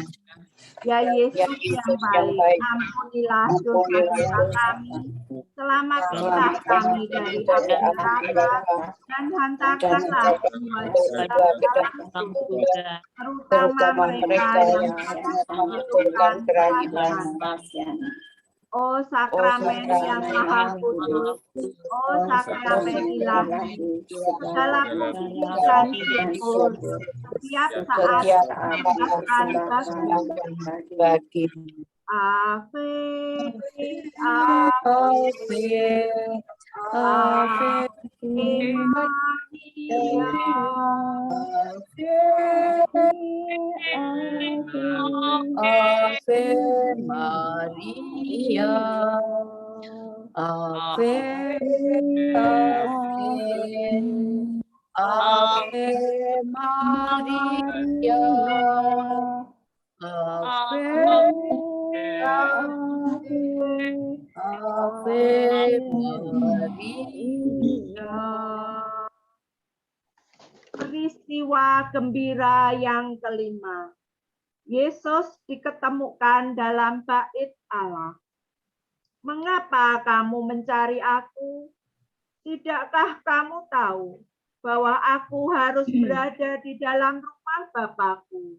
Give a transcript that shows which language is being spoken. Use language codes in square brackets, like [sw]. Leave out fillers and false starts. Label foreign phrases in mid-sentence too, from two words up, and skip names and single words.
[id] Ya Yesus yang baik, ampunilah dosa-dosa kami, selamatkanlah kami dari api neraka, dan hantarkanlah semua jiwa ke dalam surga, terutama mereka yang membutuhkan kerahiman. O sakramen yang maha kudus, o sakramen ilahi, segala puji dan syukur setiap saat diberikan Bagi [la] Ave, Ave Maria, Ave, Ave, Ave Maria, Ave, Ave Maria. [id] Peristiwa gembira yang kelima. Yesus diketemukan dalam bait Allah. Mengapa kamu mencari aku? Tidakkah kamu tahu bahwa aku harus berada di dalam rumah Bapakku?